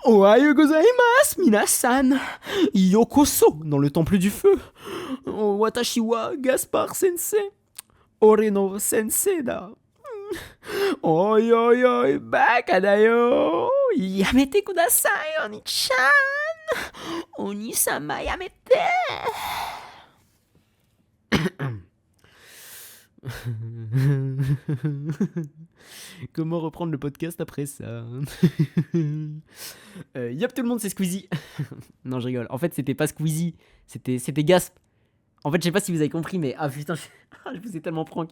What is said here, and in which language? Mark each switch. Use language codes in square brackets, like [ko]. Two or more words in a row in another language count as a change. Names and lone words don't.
[ja] おはようございます、皆さん. [fr] Yokoso dans le temple du feu. [ja] 私はGaspard先生。俺の先生だ. おいおいおい、バカだよ. やめてください、お兄ちゃん. お兄様やめて. [fr] Comment reprendre le podcast après ça? Yop tout le monde, c'est Squeezie. Non, je rigole. En fait, c'était pas Squeezie, c'était Gasp. En fait, je sais pas si vous avez compris, mais ah putain, je vous ai tellement prank.